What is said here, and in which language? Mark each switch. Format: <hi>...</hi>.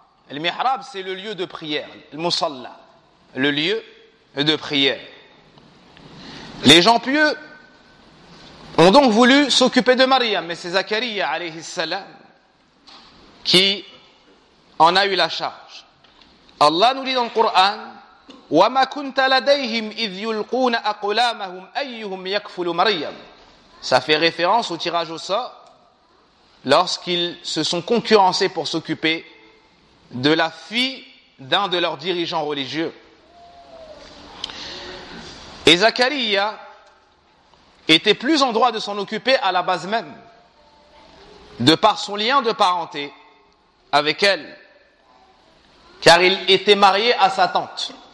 <fr>Le mihrab, c'est le lieu de prière, le musalla, le lieu de prière. Les gens pieux ont donc voulu s'occuper de Maryam, mais c'est Zakaria alayhi salam qui en a eu la charge. Allah nous dit dans le Coran,</fr> <ar>وَمَا كُنْتَ لَدَيْهِمْ إِذْ يُلْقُونَ أَقْلَامَهُمْ أَيُّهُمْ يَكْفُلُ مَرْيَمْ.</ar> <fr>Ça fait référence au tirage au sort lorsqu'ils se sont concurrencés pour s'occuper de la fille d'un de leurs dirigeants religieux. Et Zakaria était plus en droit de s'en occuper à la base même, de par son lien de parenté avec elle, car il était marié à sa tante.</fr>